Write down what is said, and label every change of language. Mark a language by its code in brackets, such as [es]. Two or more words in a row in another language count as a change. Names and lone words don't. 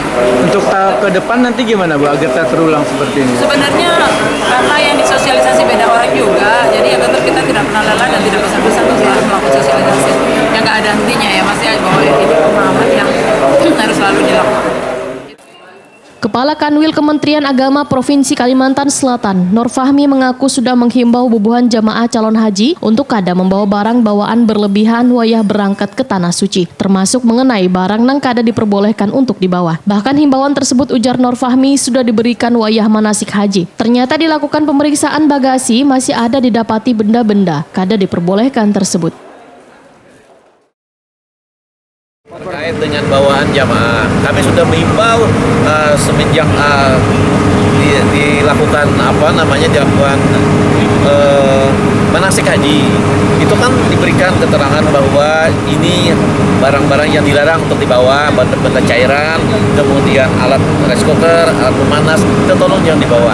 [id] Untuk tahap ke depan nanti gimana Bu agar tak terulang seperti ini? Sebenarnya karena yang disosialisasi beda orang juga, jadi ya tetap kita tidak pernah lelah dan tidak bosan-bosan untuk selalu melakukan sosialisasi yang nggak ada hentinya ya, masih bahwa ini pemahaman yang harus selalu dilakukan. [bjn] Kepala Kanwil Kementerian Agama Provinsi Kalimantan Selatan, Nur Fahmi mengaku sudah menghimbau bubuhan jamaah calon haji untuk kada membawa barang bawaan berlebihan wayah berangkat ke Tanah Suci, termasuk mengenai barang nang kada diperbolehkan untuk dibawa. Bahkan himbauan tersebut, ujar Nur Fahmi, sudah diberikan wayah manasik haji. Ternyata dilakukan pemeriksaan bagasi masih ada didapati benda-benda kada diperbolehkan tersebut. [id] Terkait dengan bawaan jamaah, kami sudah mengimbau semenjak dilakukan dilakukan manasik haji, itu kan diberikan keterangan bahwa ini barang-barang yang dilarang untuk dibawa, benda-benda cairan, kemudian alat [en] rice cooker, [id] alat pemanas, itu tolong jangan dibawa.